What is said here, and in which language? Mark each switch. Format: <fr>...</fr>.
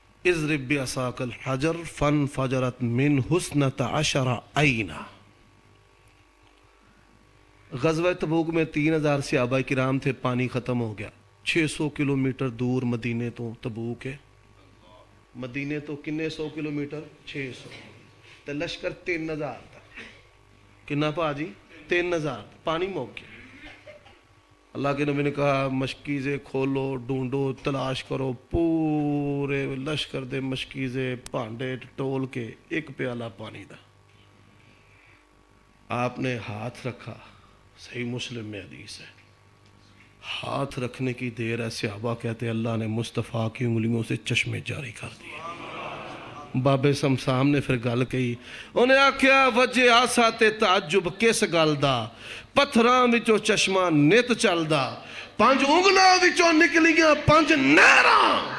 <ar>اضرب بعصاک الحجر فانفجرت منہ 12 عینا.</ar> <ur>غزوہ تبوک میں 3,000 صحابہ کرام تھے، پانی ختم ہو گیا. 600 کلومیٹر دور مدینے تو تبوک ہے.</ur> <pa>مدینے تو کنے 100 کلومیٹر 600 تے لشکر 3,000 تھا. کنا پا جی 3,000. پانی موک گیا.</pa> <ur>اللہ کے نبی نے کہا مشکیزیں کھولو، ڈھونڈو، تلاش کرو.</ur> <pa>پورے لشکر دے مشکیزیں پانڈے ٹول کے ایک پیالہ پانی دا.</pa> <ur>آپ نے ہاتھ رکھا، صحیح مسلم میں حدیث ہے، ہاتھ رکھنے کی دیر ہے صحابہ کہتے اللہ نے مصطفیٰ کی انگلیوں سے چشمے جاری کر دیے.</ur> <pa>بابے سمسام نے پھر گل کہی، انہیں آکھیا وجہ آسا تے تعجب کس گل دا، پتھراں وچوں چشمہ نت چلدا، 5 انگلاں وچوں نکلیاں 5 نہراں.</pa>